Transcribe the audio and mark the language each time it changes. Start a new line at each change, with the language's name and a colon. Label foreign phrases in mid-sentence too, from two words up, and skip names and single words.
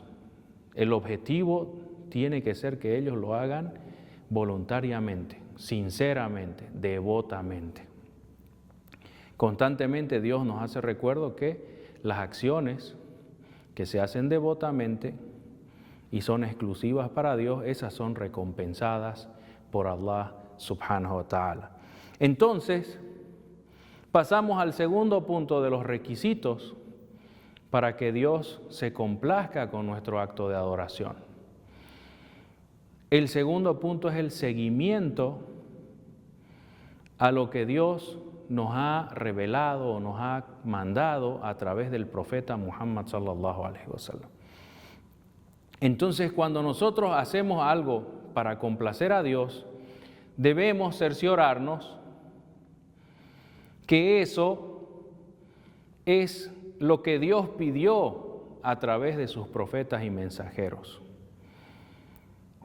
Spanish: El objetivo tiene que ser que ellos lo hagan voluntariamente, sinceramente, devotamente. Constantemente Dios nos hace recuerdo que las acciones que se hacen devotamente y son exclusivas para Dios, esas son recompensadas por Allah
Arabic: سبحانه وتعالى.
Spanish: Entonces, pasamos al segundo punto de los requisitos para que Dios se complazca con nuestro acto de adoración. El segundo punto es el seguimiento a lo que Dios nos ha revelado o nos ha mandado a través del profeta Muhammad
Arabic: صلى الله عليه وسلم.
Spanish: Entonces, cuando nosotros hacemos algo para complacer a Dios, debemos cerciorarnos que eso es lo que Dios pidió a través de sus profetas y mensajeros.